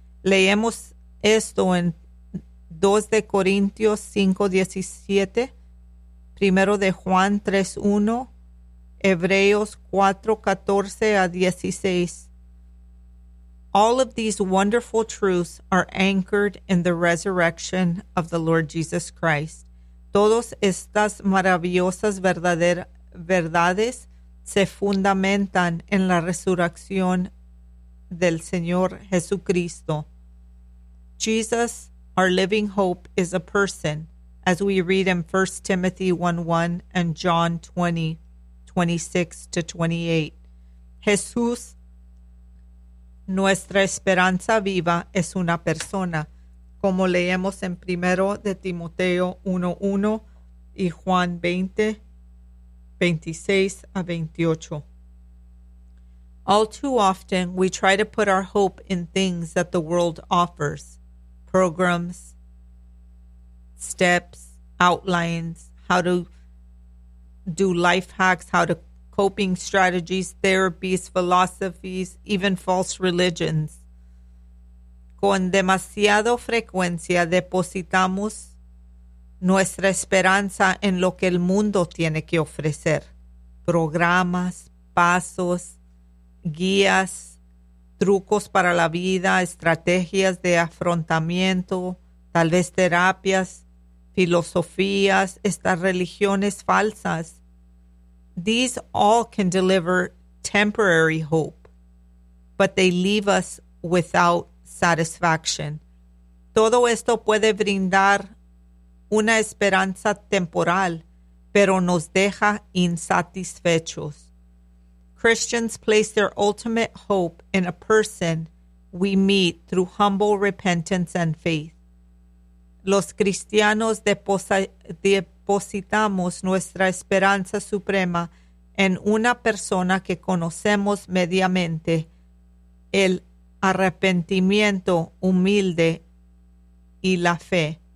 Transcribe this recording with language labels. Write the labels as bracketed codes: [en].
[es] Leemos esto en 2 Corintios 5:17, 1 Juan 3:1, Hebreos 4:14-16. [en] All of these wonderful truths are anchored in the resurrection of the Lord Jesus Christ. [es] Todas estas maravillosas verdades se fundamentan en la resurrección del Señor Jesucristo. [en] Jesus, our living hope, is a person, as we read in 1 Timothy 1:1 and John 20:26-28. [es] Jesús, nuestra esperanza viva, es una persona, como leemos en 1 Timoteo 1:1 y Juan 20:26-28. [en] All too often, we try to put our hope in things that the world offers: programs, steps, outlines, how to do life hacks, how to coping strategies, therapies, philosophies, even false religions. [es] Con demasiado frecuencia depositamos nuestra esperanza en lo que el mundo tiene que ofrecer: programas, pasos, guías, trucos para la vida, estrategias de afrontamiento, tal vez terapias, filosofías, estas religiones falsas. [en] These all can deliver temporary hope, but they leave us without satisfaction. [es] Todo esto puede brindar una esperanza temporal, pero nos deja insatisfechos. [en] Christians place their ultimate hope in a person we meet through humble repentance and faith. [es] Los cristianos depositamos nuestra esperanza suprema en una persona que conocemos mediamente, el arrepentimiento humilde y la fe.